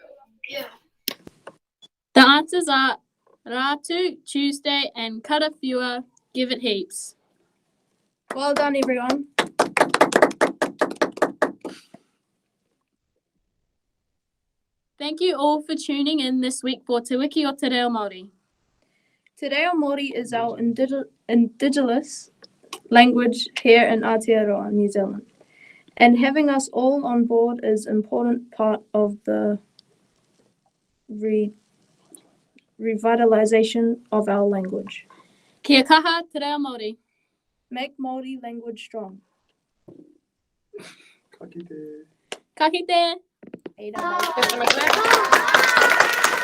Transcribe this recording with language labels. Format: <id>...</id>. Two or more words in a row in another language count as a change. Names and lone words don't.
<en>The answers are Ratu, Tuesday, and Karawhiua, give it heaps. Well done, everyone. Thank you all for tuning in this week for Te Wiki o Te Reo Māori. Te Reo Māori is our indigenous language here in Aotearoa, New Zealand. And having us all on board is an important part of the revitalization of our language.</en> <mi>Kia kaha Te Reo Māori.</mi> <en>Make Māori language strong.</en> <mi>Ka kite. Ka kite. Eira.</mi>